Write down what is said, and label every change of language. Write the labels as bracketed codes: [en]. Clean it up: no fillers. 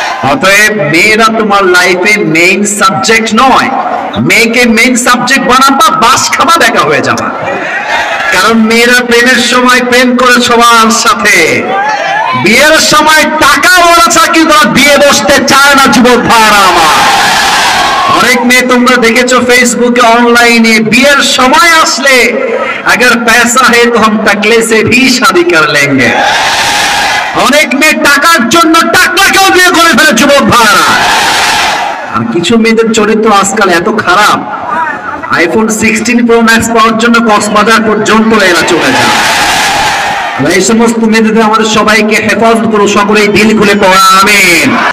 [bn] অতএব মেয়েরা তোমার লাইফে মেইন সাবজেক্ট নয়। মেয়েকে মেইন সাবজেক্ট বানাবা, বাস খাবা, দেখা হয়ে যাবা। কারণ মেয়েরা প্রেমের সময় প্রেম করে সবার সাথে, বিয়ের সময় টাকা ওরা চাকরি তারা বিয়ে বসতে চায় না যুবক ভাইরা আমার। অনেক মেয়ে তোমরা দেখেছো ফেসবুকে অনলাইনে বিয়ের সময় আসলে [hi] अगर पैसा है तो हम टकले से भी शादी कर लेंगे। [bn] অনেক মেয়ে টাকার জন্য টাকলাকেও বিয়ে করে ফেলে যুবক ভাইরা। আর কিছু মেয়েদের চরিত্র আজকাল এত খারাপ, আইফোন 16 প্রো ম্যাক্স পাওয়ার জন্য কক্সবাজার পর্যন্ত এরা চলে যায়। এই সমস্ত মেয়েদের আমাদের সবাইকে হেফাজত করো, সকলেই দিল খুলে পড়া আমিন।